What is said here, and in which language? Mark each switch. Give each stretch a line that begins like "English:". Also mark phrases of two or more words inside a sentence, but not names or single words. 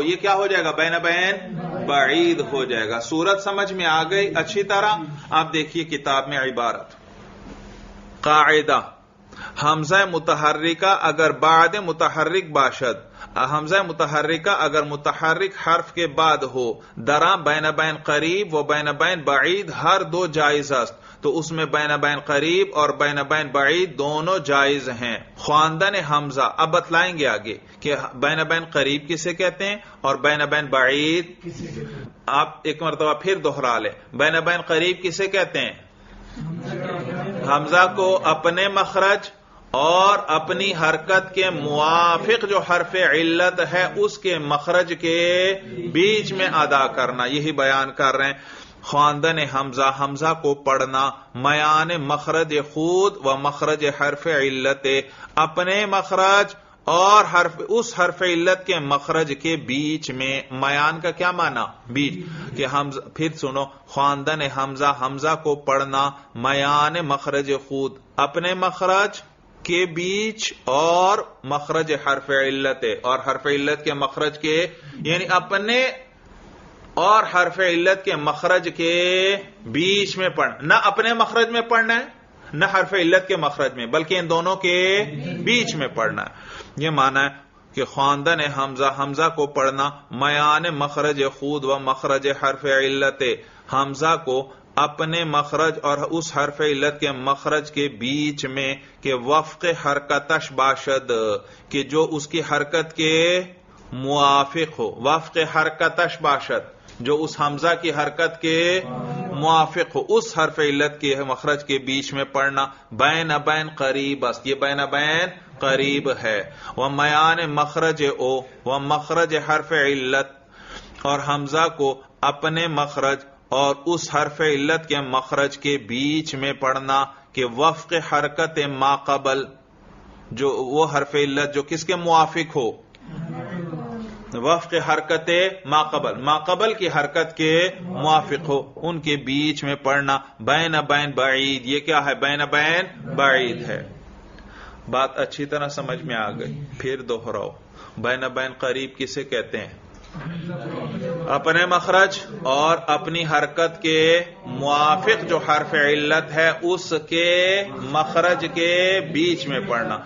Urdu: یہ کیا ہو جائے گا؟ بین بین بعید ہو جائے گا. صورت سمجھ میں آ گئی اچھی طرح؟ آپ دیکھیے کتاب میں عبارت.
Persian: قاعدہ:
Urdu: حمزہ متحرکہ اگر بعد متحرک باشد، حمزہ متحرکہ اگر متحرک حرف کے بعد ہو،
Persian: درا بین بین قریب و بین بین بعید ہر دو جائز است.
Urdu: تو اس میں بین بین قریب اور بین بین بعید دونوں جائز ہیں.
Persian: خواندن حمزہ
Urdu: اب بتلائیں گے آگے کہ بین بین قریب کسے کہتے ہیں اور بین بین بعید. آپ ایک مرتبہ پھر دوہرا لیں. بین بین قریب کسے کہتے ہیں؟ حمزہ کو اپنے مخرج اور اپنی حرکت کے موافق جو حرف علت ہے اس کے مخرج کے بیچ میں ادا کرنا. یہی بیان کر رہے ہیں.
Persian: خواندن حمزہ،
Urdu: حمزہ کو پڑھنا
Persian: میان مخرج خود و مخرج حرف علت،
Urdu: اپنے مخرج اور اس حرف علت کے مخرج کے بیچ میں. میان کا کیا معنی؟ بیچ. کہ حمزہ، پھر سنو،
Persian: خواندن حمزہ،
Urdu: حمزہ کو پڑھنا
Persian: میان مخرج خود،
Urdu: اپنے مخرج کے بیچ اور مخرج حرف علت، اور حرف علت کے مخرج کے، یعنی اپنے اور حرف علت کے مخرج کے بیچ میں پڑھنا. نہ اپنے مخرج میں پڑھنا ہے نہ حرف علت کے مخرج میں، بلکہ ان دونوں کے بیچ میں پڑھنا ہے. یہ معنی ہے کہ
Persian: خواندن حمزہ،
Urdu: حمزہ کو پڑھنا
Persian: میان مخرج خود و مخرج حرف علت،
Urdu: حمزہ کو اپنے مخرج اور اس حرف علت کے مخرج کے بیچ میں،
Persian: کہ وفق حرکتش باشد،
Urdu: کہ جو اس کی حرکت کے موافق ہو.
Persian: وفق حرکتش باشد،
Urdu: جو اس حمزہ کی حرکت کے موافق ہو، اس حرف علت کے مخرج کے بیچ میں پڑھنا. بین بین قریب، بس یہ بین بین قریب ہے.
Persian: و میان مخرج او و مخرج حرف علت،
Urdu: اور حمزہ کو اپنے مخرج اور اس حرف علت کے مخرج کے بیچ میں پڑھنا،
Persian: کہ وفق حرکت ما قبل،
Urdu: جو وہ حرف علت جو کس کے موافق ہو؟
Persian: وفق حرکت ما قبل،
Urdu: ما قبل کی حرکت کے موافق ہو، ان کے بیچ میں پڑھنا. بین بین بعید، یہ کیا ہے؟ بین بین بعید ہے. بات اچھی طرح سمجھ میں آ گئی. پھر دوہراؤ. بین بین قریب کسے کہتے ہیں؟ اپنے مخرج اور اپنی حرکت کے موافق جو حرف علت ہے اس کے مخرج کے بیچ میں پڑھنا.